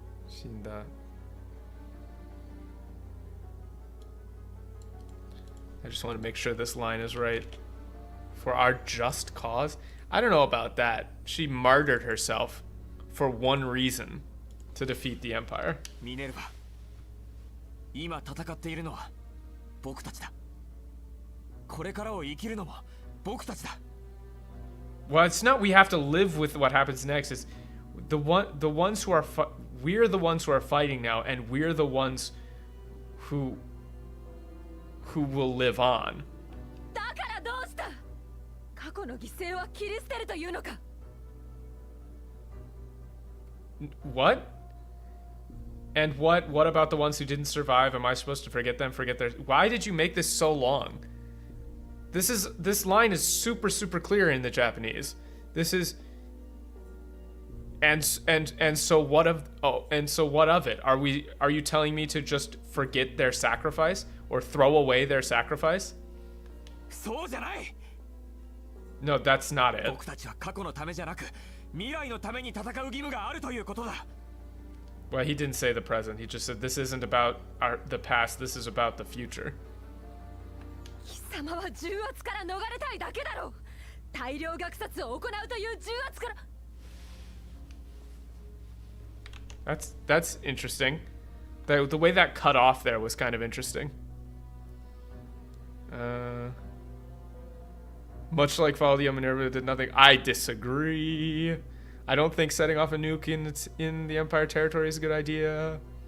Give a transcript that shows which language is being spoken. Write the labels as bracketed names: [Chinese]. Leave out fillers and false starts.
[Japanese] Shinda. [English] I just want to make sure this line is right. For our just cause? I don't know about that. She martyred herself for one reason. To defeat the empire. [Japanese] ミネルヴァ。今戦っているのは僕たちだ。これからを生きるのも僕たちだ。 [English] Well, it's not we have to live with what happens next. It's the ones who are we're the ones who are fighting now, and we're the ones who will live on. [Japanese] だからどうした？過去の犠牲は切り捨てるというのか？ [English] What? And what about the ones who didn't survive? Am I supposed to forget them? Forget their... Why did you make this so long? This line is super clear in the Japanese. This is... And so what of it? Are you telling me to just forget their sacrifice or throw away their sacrifice? [Japanese] そうじゃない。 [English] No, that's not it. [Japanese] 僕たちは過去のためじゃなく未来のために戦う義務があるということだ。 [English] Well, he didn't say the present. He just said this isn't about the past. This is about the future. [Japanese] 貴様は重圧から逃れたいだけだろう。大量虐殺を行うという重圧から。 [English] That's interesting. The way that cut off there was kind of interesting. Much like Valkryia, Minerva did nothing. I disagree. I don't think setting off a nuke in the Empire territory is a good idea.